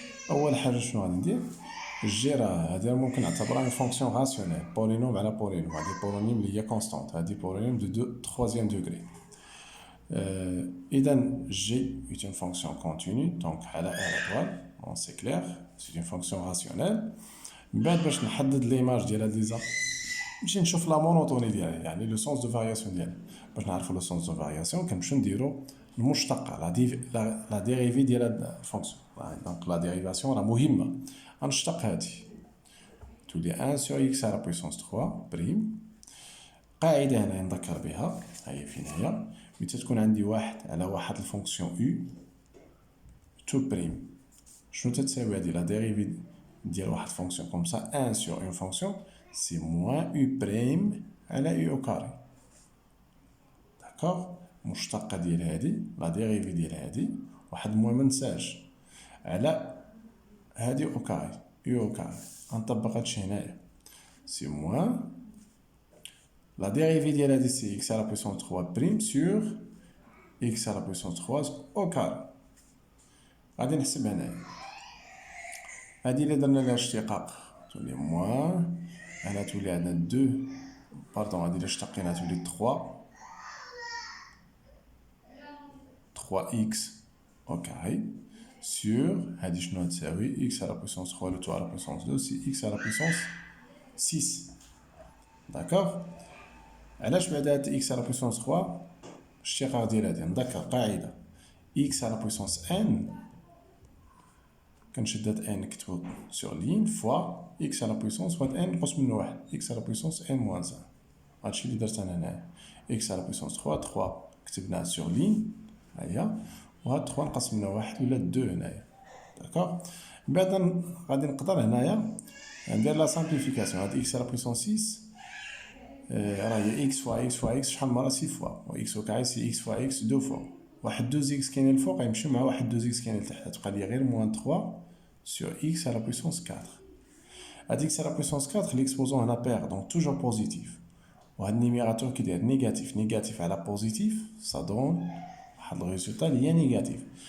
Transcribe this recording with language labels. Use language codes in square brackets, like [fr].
[ar] اول حاجه شنو غادي ندير؟ الجي راه هذا ممكن نعتبرها اون فونكسيون راسيونيل بولينوم على بولينوم. هادي بولينوم اللي هي كونستانت، هادي بولينوم دو 3 دوغري. اذا جي [fr] est une fonction continue donc [ar] على ار ايطوال [fr] bon c'est clair c'est une fonction rationnelle. [ar] من بعد باش نحدد ليماج ديال هاد ليزا نمشي نشوف لا مونوتوني ديالها يعني لو سونس دو فارياسيون ديالها. باش نعرفوا لو سونس دو فارياسيون كنمشيو نديرو المشتقه لا ديريفي ديال هاد الفونكسيون. دونك لا ديريفاسيون راه مهمه. غنشتق هادي تولي [fr] 1 sur x à la puissance 3 [ar] بريم. قاعده هنا نذكر بها هي فين هي؟ ملي تكون عندي واحد على واحد الفونكسيون u تو بريم شنو تتساوي هادي لا ديريفي ديال واحد الفونكسيون كوم سا [fr] 1 sur une fonction c'est moins u prime [ar] على u [fr] au carré. [ar] داكوغ. مشتقه ديال هادي لا ديريفي ديال هادي واحد موان منساش على هادي او كاري [fr] u au carré. [ar] غنطبق هادشي هنايا سي موان لا ديريفي ديال هادي سي [fr] x à la puissance 3 [ar] بريم [fr] sur x à la puissance 3 au carré. [ar] غادي نحسب هنايا هادي اللي درنا لها اشتقاق تولي موان هنا تولي عندنا 2 باردون هادي اللي اشتقيناها تولي [fr] 3x au carré sur [ar] هادي شنو تساوي [fr] x à la puissance 3 le tout à la puissance 2 c'est x à la puissance 6. [ar] داكوغ. علاش بعد هاد [fr] x à la puissance 3 [ar] الاشتقاق ديال هادي نذكر قاعده [fr] x à la puissance n [ar] كنشد هاد n نكتبو [fr] sur ligne fois x à la puissance fois n [ar] نقص منه واحد [fr] x à la puissance n moins 1. [ar] هادشي اللي درت انا هنايا [fr] x à la puissance 3 [ar] كتبناه [fr] sur ligne [ar] هيا وهاد 3 نقص منه واحد ولا 2 هنايا. داكوغ. من بعد غادي نقدر هنايا ندير لا سامبليفيكاسيون. هاد [fr] x à la puissance 6 [ar] راه هي [fr] x fois x fois x [ar] شحال مره [fr] 6 fois [ar] و [fr] x au carré [ar] سي [fr] x fois x 2 fois [ar] واحد 2 x كاين الفوق غيمشيو مع واحد 2 x كاين لتحت تبقى لي غير موان [fr] 3 sur x à la puissance 4. [ar] هاد [fr] x à la puissance 4 l'exposant [ar] هنا [fr] pair donc toujours positif [ar] وهاد النيميراتور كي داير نيجاتيف على بوزيتيف [fr] ça donne [ar] واحد الريزولتا اللي هي نيجاتيف.